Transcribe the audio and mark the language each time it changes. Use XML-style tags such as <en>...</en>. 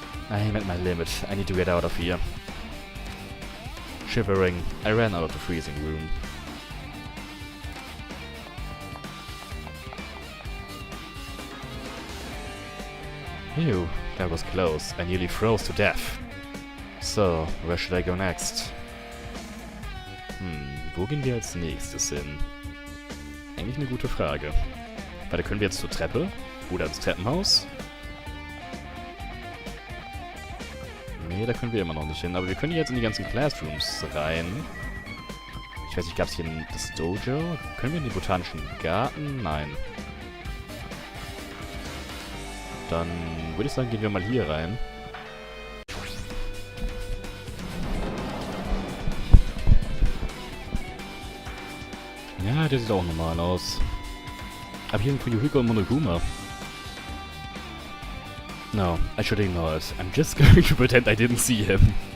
<en>I am at my limit, I need to get out of here. Shivering, I ran out of the freezing room. Ew, that was close. I nearly froze to death. So, where should I go next?</en> <de>Wo gehen wir als nächstes hin? Eigentlich eine gute Frage. Warte, können wir jetzt zur Treppe? Oder ins Treppenhaus? Nee, da können wir immer noch nicht hin. Aber wir können jetzt in die ganzen Classrooms rein. Ich weiß nicht, gab es hier das Dojo? Können wir in den botanischen Garten? Nein. Dann würde ich sagen, gehen wir mal hier rein. Ja, der sieht auch normal aus. Aber hier sind Fuyuhiko und Monokuma.</de> <en>No, I should ignore it. I'm just going to pretend I didn't see him.</en>